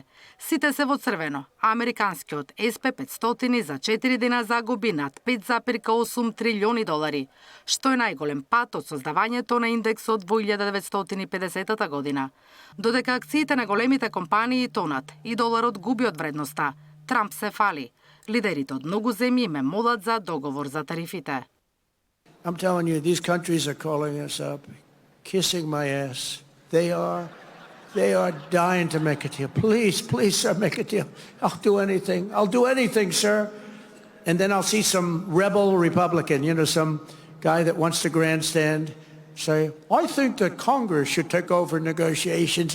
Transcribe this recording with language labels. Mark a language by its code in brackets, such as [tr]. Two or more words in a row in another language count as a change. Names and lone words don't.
[mk] Сите се во црвено, а американскиот SP500 за 4 дена загуби над 5,8 трилиони долари, што е најголем пат од создавањето на индексот во 1950 година. Додека акциите на големите компании тонат и доларот губи од вредноста, Трамп се фали. Лидерите од многу земји ме молат за договор за тарифите. [en] I'm telling you, these countries are calling us up, kissing my ass. They are dying to make a deal. Please, sir, make a deal. I'll do anything. I'll do anything, sir. And then I'll see some rebel Republican, some guy that wants to grandstand, say, I think that Congress should take over negotiations.